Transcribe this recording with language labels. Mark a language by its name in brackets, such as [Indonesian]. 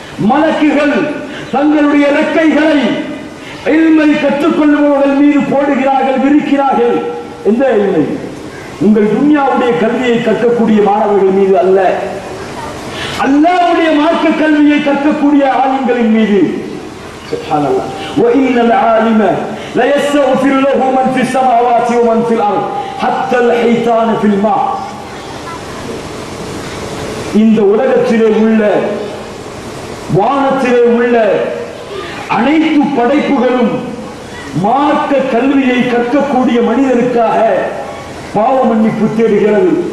[Tamil] மலக்குகள் தங்களுடைய இறக்கைகளை இல்மை கற்றுக்கொள்பவர்கள் மீது போடுகிறார்கள், விரிக்கிறார்கள். எந்த இல்மை? உங்கள் துன்யாவுடைய கல்வியை கற்கக்கூடிய மாணவர்கள் மீது அல்ல, அல்லாஹ்வுடைய மார்க்க கல்வியை கற்கக்கூடிய ஆலிம்களின் மீது. [Arabic] சுப்ஹானல்லாஹ். வ இன்னல் ஆலிம لا يستغفر له من في السماوات ومن في الارض حتى الحيتان في الماء. [Tamil] இந்த உலகத்திலே உள்ள வானத்திலே உள்ள அனைத்து படைப்புகளும் மார்க்க கல்வியை கற்கக்கூடிய மனிதனுக்காக பாவ மன்னிப்பு தேடுகிறது.